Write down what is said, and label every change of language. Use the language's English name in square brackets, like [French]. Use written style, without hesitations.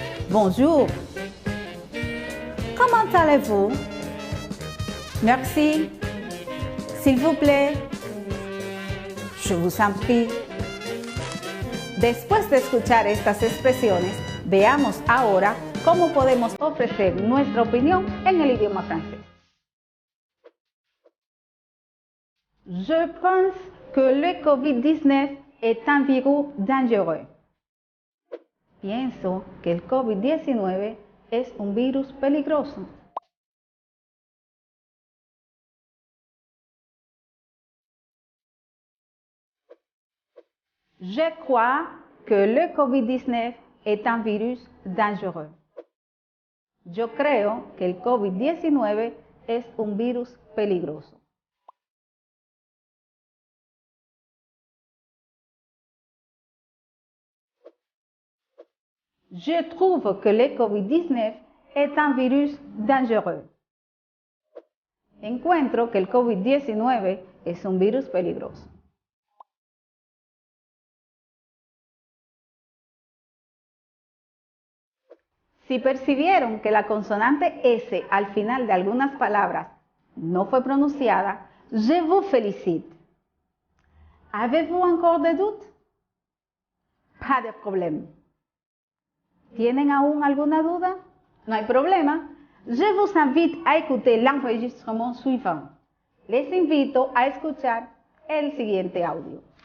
[French] Bonjour. Comment allez-vous? Merci. S'il vous plaît. Je vous en prie. [Spanish] Después de escuchar estas expresiones, veamos ahora cómo podemos ofrecer nuestra opinión en el idioma francés. [French] Je pense que le COVID-19 est un virus dangereux. [Spanish] Pienso que el COVID-19 es un virus peligroso. [French] Je crois que le COVID-19 est un virus dangereux. [Spanish] Yo creo que el COVID-19 es un virus peligroso. [French] Je trouve que le COVID-19 est un virus dangereux. [Spanish] Encuentro que el COVID-19 es un virus peligroso. Si percibieron que la consonante S al final de algunas palabras no fue pronunciada, [French] je vous félicite. Avez-vous encore des doutes? Pas de problème. [Spanish] ¿Tienen aún alguna duda? No hay problema. [French] Je vous invite à écouter l'enregistrement suivant. [Spanish] Les invito a escuchar el siguiente audio.